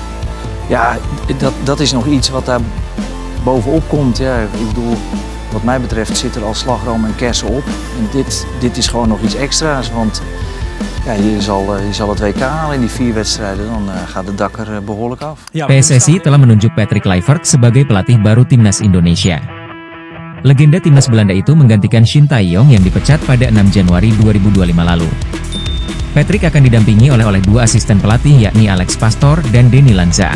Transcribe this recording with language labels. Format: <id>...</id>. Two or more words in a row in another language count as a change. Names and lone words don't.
<nl>Ja, dat is nog iets wat daar bovenop komt. Ja, ik bedoel, wat mij betreft zit er al slagroom en kersen op. En dit is gewoon nog iets extra's, want ja, je zal het WK halen in die 4 wedstrijden, dan gaat het dak er behoorlijk af.</nl> <id>PSSI telah menunjuk Patrick Kluivert sebagai pelatih baru timnas Indonesia. Legenda timnas Belanda itu menggantikan Shin Tae-yong yang dipecat pada 6 Januari 2025 lalu. Patrick akan didampingi oleh 2 asisten pelatih yakni Alex Pastor dan Denny Lanzaat.</id>